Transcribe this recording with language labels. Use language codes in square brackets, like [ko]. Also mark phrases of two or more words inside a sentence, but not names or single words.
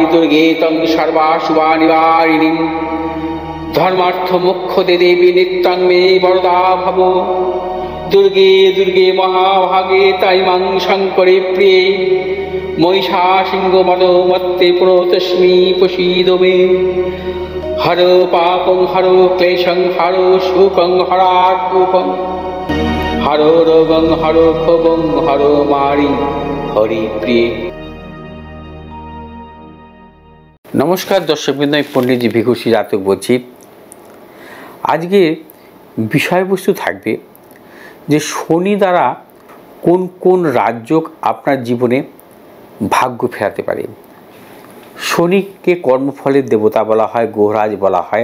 [sa] दुर्गे तं सर्वाशुभनिवारिणीं धर्मार्थ मोक्षदे देवी नित्यं मे वरदा भव दुर्गे दुर्गे महाभागे ताई मां शङ्करे प्रिये महिषासिंहमदमत्ते प्रणतोऽस्मि प्रसीद मे हरो पापं हरो क्लेशं हरो शोकं हरात्मकं हरो रोगं हरो क्षोभं हरो मारि हरि प्रिय। [bn] নমস্কার দর্শকবৃন্দ, আমি পণ্ডিতজি ভিখুশী জাতক বলছি। আজকে বিষয়বস্তু থাকবে যে শনি দ্বারা কোন কোন রাজযোগ আপনার জীবনে ভাগ্য ফেরাতে পারে। শনিকে কর্মফলের দেবতা বলা হয়, গ্রহরাজ বলা হয়।